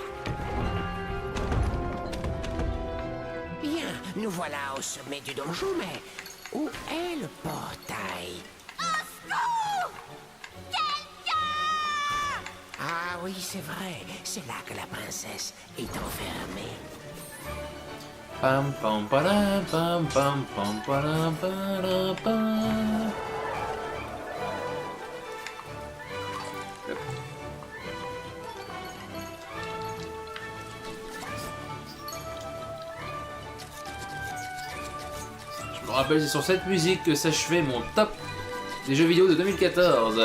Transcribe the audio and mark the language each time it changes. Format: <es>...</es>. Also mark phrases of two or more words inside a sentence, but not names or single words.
<fr>Bien, nous voilà au sommet du donjon, mais où est le portail? Ah oui, c'est vrai, c'est là que la princesse est enfermée. Pam pam param pam pam pam param param pam. Je me rappelle, c'est sur cette musique que s'achevait mon top des jeux vidéo de 2014.</fr>